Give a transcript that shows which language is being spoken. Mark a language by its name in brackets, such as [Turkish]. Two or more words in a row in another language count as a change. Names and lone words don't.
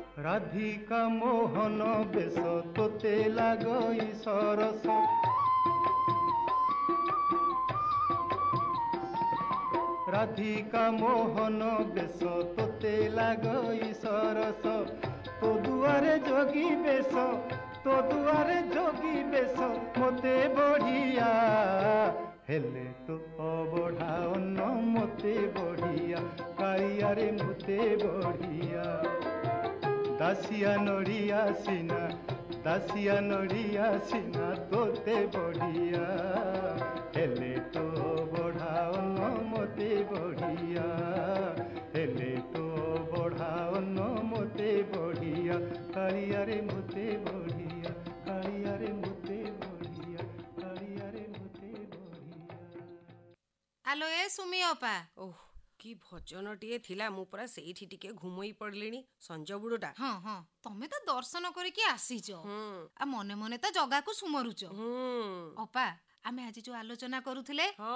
[Odia] ରାଧିକା ମୋହନ ବେଶ ତୋତେ ଲାଗଇ ସରସ ରାଧିକା ମୋହନ ବେଶ ତୋତେ ଲାଗଇ ସରସ ତୋ ଦୁଆରେ ଯୋଗୀ ବେଶ ତୋ ଦୁଆରେ ଯୋଗୀ ବେଶ ମତେ ବଢ଼ିଆ ହେଲେ ତୋ ଅବଢ଼ା ଅନ୍ନ ମତେ ବଢ଼ିଆ କାଳିଆରେ ମତେ ବଢ଼ିଆ ଦାସିଆ ନଡ଼ିଆ ସିନା ତୋତେ ବଢ଼ିଆ ହେଲେ ତୋ ବଢ଼ା ଅନ୍ନ ମତେ ବଢ଼ିଆ ହେଲେ ତୋ ବଢ଼ା ଅନ୍ନ ମତେ ବଢ଼ିଆ କାଳିଆରେ ମତେ ବଢ଼ିଆ କାଳିଆରେ ମତେ ବଢ଼ିଆ କାଳିଆରେ ମତେ ବଢ଼ିଆ। ଆଲୋ ଏ ସୁମି ଅପା, ଓଃ କି ଭଜନଟିଏ ଥିଲା, ମୁଁ ପରା ସେଇଠି ଟିକେ ଘୁମୋଇ ପଡ଼ିଲିଣି। ସଞ୍ଜ ବୁଡ଼ୁଟା। ହଁ ହଁ ତମେ ତ ଦର୍ଶନ କରିକି ଆସିଛ, ହୁଁ ଆଉ ମନେ ମନେ ତ ଜଗାକୁ ସୁମରୁଛ। ହୁଁ ଅପା, ଆମେ ଆଜି ଯୋଉ ଆଲୋଚନା କରୁଥିଲେ ହଁ,